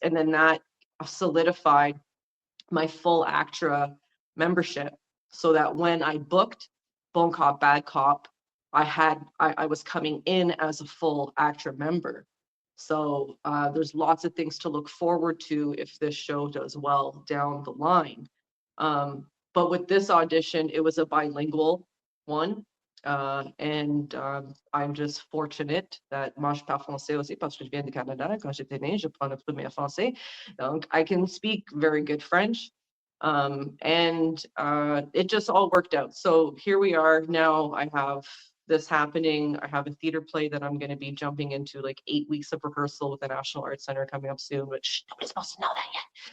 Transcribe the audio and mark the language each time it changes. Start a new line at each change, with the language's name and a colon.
English: And then that solidified my full ACTRA membership, so that when I booked Bon Cop, Bad Cop, I was coming in as a full ACTRA member. So there's lots of things to look forward to if this show does well down the line. But with this audition, it was a bilingual one. And I'm just fortunate that
French: moi je parle français aussi parce que je viens du Canada. Quand j'étais née, je parle premier français.
English: Donc I can speak very good French. And it just all worked out. So here we are now. I have this happening. I have a theater play that I'm going to be jumping into, like 8 weeks of rehearsal with the National Arts Center coming up soon, which nobody's supposed to know that yet.